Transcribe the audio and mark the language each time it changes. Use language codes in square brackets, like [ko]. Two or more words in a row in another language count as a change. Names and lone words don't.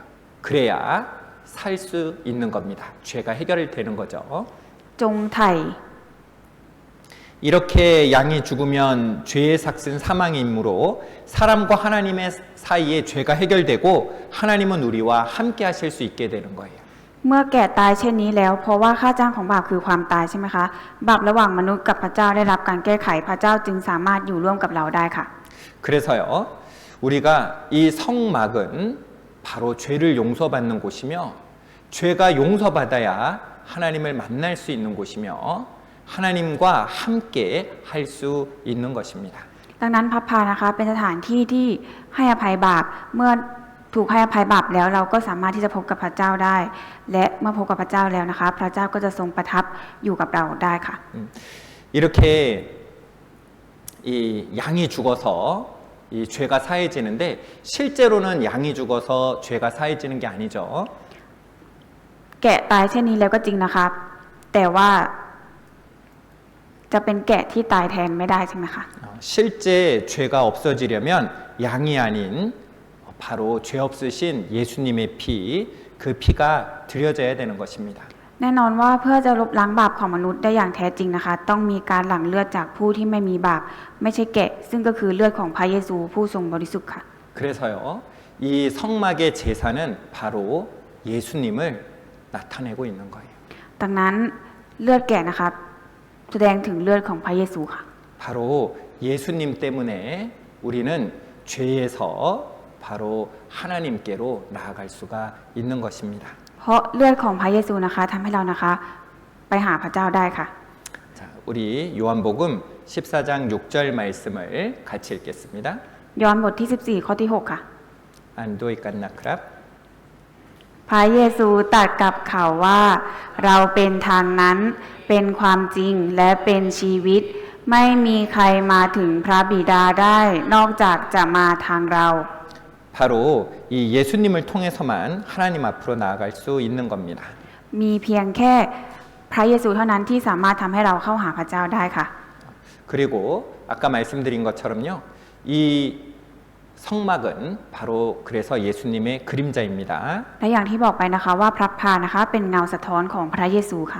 [ko] 그래야 살 수 있는 겁니다. 죄가 해결되는 거죠. [th] จงไถ่ [ko] 이렇게 양이 죽으면 죄의 삭은 사망이므로 사람과 하나님의 사이에 죄가 해결되고 하나님은 우리와 함께 하실 수 있게 되는 거예요. [th] เมื่อแก่ตายเช่นนี้แล้วเพราะว่าค่าจ้างของบาปคือความตายใช่ไหมคะบาประหว่างมนุษย์กับพระเจ้าได้รับการแก้ไขพระเจ้าจึงสามารถอยู่ร่วมกับเราได้ค่ะ [ko] 그래서요, 우리가 이 성막은 바로 죄를 용서받는 곳이며 죄가 용서받아야 하나님을 만날 수 있는 곳이며 하나님과 함께 할 수 있는 것입니다. [th] ดังนั้นพระพานะคะเป็นสถานที่ที่ให้อภัยบาปเมื่อถูกให้อภัยบาปแล้วเราก็สามารถที่จะพบกับพระเจ้าได้ และเมื่อพบกับพระเจ้าแล้วนะคะ พระเจ้าก็จะทรงประทับอยู่กับเราได้ค่ะ [ko] 이렇게 이 양이 죽어서 이 죄가 사해지는데 실제로는 양이 죽어서 죄가 사해지는 게 아니죠. [th] แกะตายเช่นนี้แล้วก็จริงนะคะแต่ว่าจะเป็นแกะที่ตายแทนไม่ได้ใช่ไหมคะ [ko] 실제 죄가 없어지려면 양이 아닌 바로 죄 없으신 예수님의 피, 그 피가 드려져야 되는 것입니다. [th] แน่นอนว่าเพื่อจะลบล้างบาปของมนุษย์ได้อย่างแท้จริงนะคะต้องมีการหลั่งเลือดจากผู้ที่ไม่มีบาปไม่ใช่แกะซึ่งก็คือเลือดของพระเยซูผู้ทรงบริสุทธิ์ค่ะ [ko] 그래서요, 이 성막의 제사는 바로 예수님을 나타내고 있는 거예요. [th] ดังนั้นเลือดแกะนะคะแสดงถึงเลือดของพระเยซูค่ะ [ko] 바로 예수님 때문에 우리는 죄에서 바로 하나님께로 나아갈 수가 있는 것입니다. [th] เพราะเลือดของพระเยซูนะคะทำให้เรานะคะไปหาพระเจ้าได้ค่ะ [ko] 자, 우리 요한복음 14장 6절 말씀을 같이 읽겠습니다. [th] ย้อนบทที่14ข้อที่6ค่ะ 안도 있겠나크랍? พระเยซูตรัสกับเขาว่าเราเป็นทางนั้นเป็นความจริงและเป็นชีวิตไม่มีใครมาถึงพระบิดาได้นอกจากจะมาทางเรา [ko] 바로 이 예수님을 통해서만 하나님 앞으로 나아갈 수 있는 겁니다. [th] มีเพียงแค่พระเยซูเท่านั้นที่สามารถทำให้เราเข้าหาพระเจ้าได้ค่ะ [ko] 그리고 아까 말씀드린 것처럼요. 이 성막은 바로 그래서 예수님의 그림자입니다. [th] และอย่างที่บอกไปนะคะว่าพระพานะคะเป็นเงาสะท้อนของพระเยซูค่ะ